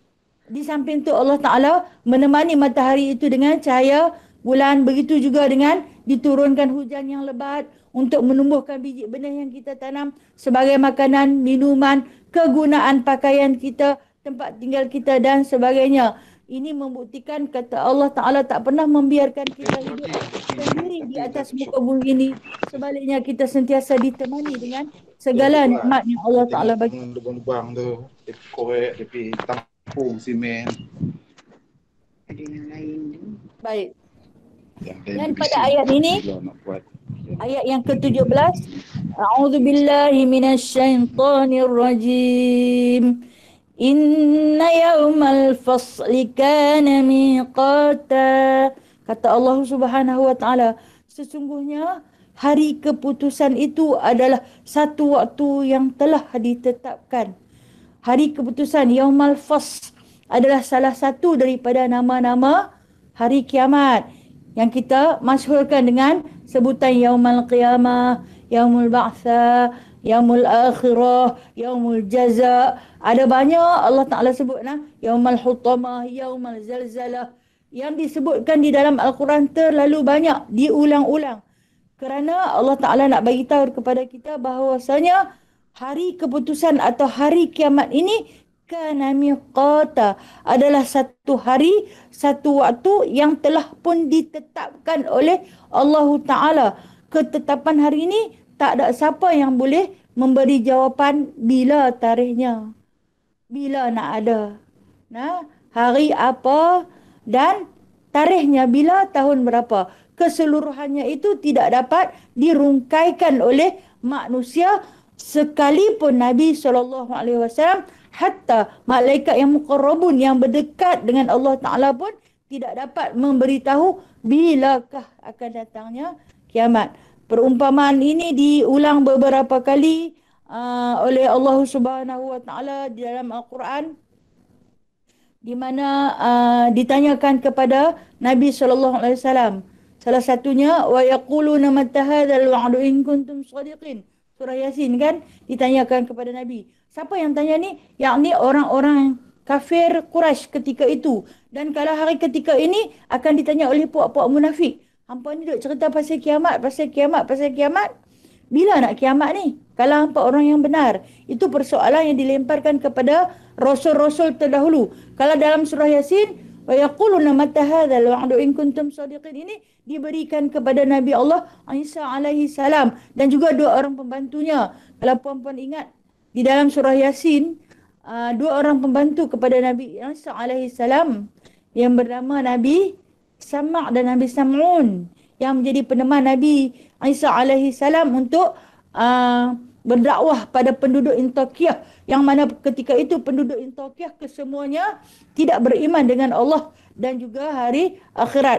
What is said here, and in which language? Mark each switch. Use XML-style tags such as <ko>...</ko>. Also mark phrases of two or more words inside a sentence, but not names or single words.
<ms>Di samping itu Allah Ta'ala menemani matahari itu dengan cahaya bulan. Begitu juga dengan diturunkan hujan yang lebat untuk menumbuhkan biji benih yang kita tanam sebagai makanan, minuman, kegunaan pakaian kita, tempat tinggal kita dan sebagainya. Ini membuktikan kata Allah Ta'ala tak pernah membiarkan kita hidup sendiri di atas muka bumi ini. Sebaliknya kita sentiasa ditemani dengan segala nikmat yang Allah Ta'ala bagi. Lubang-lubang tu, dia korek, dia tampung simen. Ada yang lain tu. Baik. Dan pada ayat ini, ayat yang ke-17,</ms> <ar>أعوذ بالله من الشيطان الرجيم. إن يوم الفصل كان ميقاتا.</ar> <ms>Kata Allah</ms> <ar>سبحانه وتعالى,</ar> <ms>sesungguhnya hari keputusan itu adalah satu waktu yang telah ditetapkan. Hari keputusan, Yaumal Fasl, adalah salah satu daripada nama-nama hari kiamat yang kita masyhurkan dengan sebutan Yaumal Qiyamah, Yaumul Ba'tsa, Yaumul Akhirah, Yaumul Jaza. Ada banyak Allah Ta'ala sebut Yaumul Hutamah, Yaumul Zalzalah. Yang disebutkan di dalam Al-Quran terlalu banyak, diulang-ulang. Kerana Allah Ta'ala nak bagi tahu kepada kita bahawasanya hari keputusan atau hari kiamat ini</ms> <ar>كان ميقاتا,</ar> <ms>adalah satu hari, satu waktu yang telah pun ditetapkan oleh Allah Ta'ala. Ketetapan hari ini tak ada siapa yang boleh memberi jawapan bila tarikhnya, bila nak ada. hari apa, dan tarikhnya bila, tahun berapa. Keseluruhannya itu tidak dapat dirungkaikan oleh manusia sekalipun Nabi SAW, hatta malaikat yang muqarrabun yang berdekat dengan Allah Ta'ala pun tidak dapat memberitahu bilakah akan datangnya kiamat. Perumpamaan ini diulang beberapa kali oleh Allah</ms> <ar>سبحانه وتعالى</ar> <ms>di dalam Al-Quran, di mana ditanyakan kepada Nabi SAW. Salah satunya,</ms> <ar>ويقولون متى هذا الوعد إن كنتم صادقين.</ar> <ms>Surah Yasin kan ditanyakan kepada Nabi. Siapa yang tanya ni? Yakni orang-orang kafir Quraisy ketika itu. Dan kalau hari ketika ini akan ditanya oleh puak-puak munafik. Hampa ni duk cerita pasal kiamat, pasal kiamat, pasal kiamat. Bila nak kiamat ni? Kalau hampa orang yang benar. Itu persoalan yang dilemparkan kepada rasul-rasul terdahulu. Kalau dalam surah Yasin,</ms> <ar>ويقولون متى هذا الوعد إن كنتم صادقين,</ar> <ms>ini diberikan kepada Nabi Allah Isa</ms> <ar>عليه السلام</ar> <ms>dan juga dua orang pembantunya. Kalau puan-puan ingat, di dalam surah Yasin, dua orang pembantu kepada Nabi Isa</ms> <ar>عليه السلام</ar> <ms>yang bernama Nabi Sama' dan Nabi Sam'un, yang menjadi peneman Nabi Isa</ms> <ar>عليه السلام</ar> <ms>untuk berdakwah pada penduduk Antakya, yang mana ketika itu penduduk Antakya kesemuanya tidak beriman dengan Allah dan juga hari akhirat.</ms>